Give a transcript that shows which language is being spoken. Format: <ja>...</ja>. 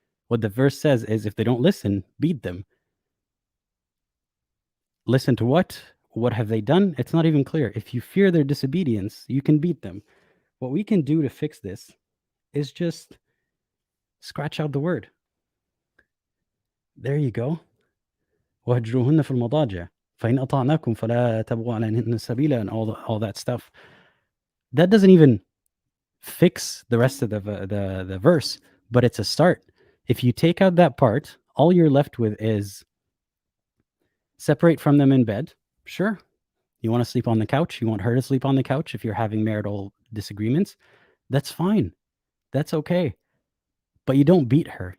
<en>What the verse says is if they don't listen, beat them. Listen to what? What have they done? It's not even clear. If you fear their disobedience, you can beat them. What we can do to fix this is just scratch out the word. There you go.</en> <ar>وَهْجُرُوهُنَّ فِي الْمَضَاجِعِ فَإِنْ أَطَعْنَاكُمْ فَلَا تَبْغُوا عَلَيْهِنَّ سَبِيلًا,</ar> <en>and all that stuff. That doesn't even fix the rest of the verse, but it's a start. If you take out that part, all you're left with is separate from them in bed. Sure. You want to sleep on the couch? You want her to sleep on the couch if you're having marital disagreements? That's fine. That's okay. But you don't beat her.</en>